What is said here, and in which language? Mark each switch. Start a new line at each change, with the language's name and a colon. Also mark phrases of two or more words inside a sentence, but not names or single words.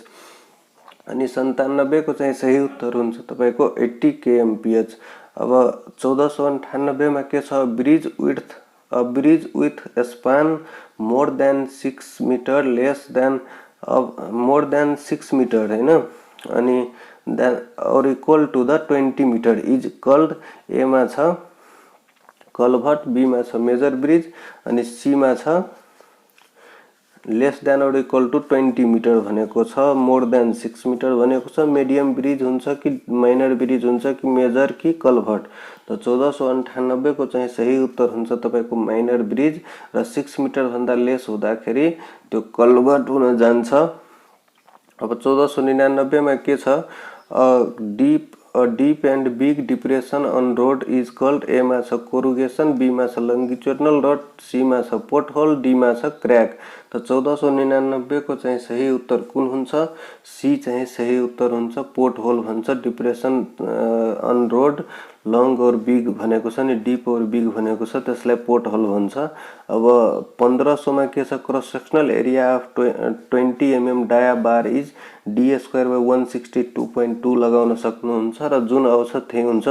Nepali: अनि 97 को चाहिँ सही उत्तर हुन्छ तपाईको 80 kmph। अब 1498 मा के छ
English: bridge with span more than 6 meter less than more than 6 meter
Nepali: हैन, अनि
English: than or equal to the 20 meter is called.
Nepali: ए मा छ कल्भर्ट, बी मा छ
English: major bridge,
Nepali: अनि सी मा छ
English: less than or equal to 20 meter
Nepali: भनेको छ,
English: more than 6 meter
Nepali: भनेको छ।
English: medium bridge
Nepali: हुन्छ कि
English: minor bridge
Nepali: हुन्छ कि मेजर कि कल्भर्ट। तो 1498 को चाहिँ सही उत्तर हुन्छ तपाईको
English: minor bridge,
Nepali: र 6 मिटर भन्दा लेस हुँदाखेरि त्यो कल्भर्ट हुन जान्छ। अब 1499 मा के छ
English: a deep and big depression on road is called।
Nepali: ए मा छ कोरुगेसन, बी मा छ
English: longitudinal rod,
Nepali: सी मा छ पोटहोल, डी मा छ क्रैक। तो 1499 को चाहिँ सही उत्तर कुन हुन्छ? सी चाहिँ सही उत्तर हुन्छ, पोटहोल भन्छ।
English: depression on road long and big
Nepali: भनेको छ नि,
English: deep and big
Nepali: भनेको छ, त्यसलाई पोटहोल भन्छ। अब 1500 मा के छ
English: cross sectional area of 20 mm dia bar is d²/162.2
Nepali: लगाउन सक्नुहुन्छ, र जुन आउँछ त्यही हुन्छ।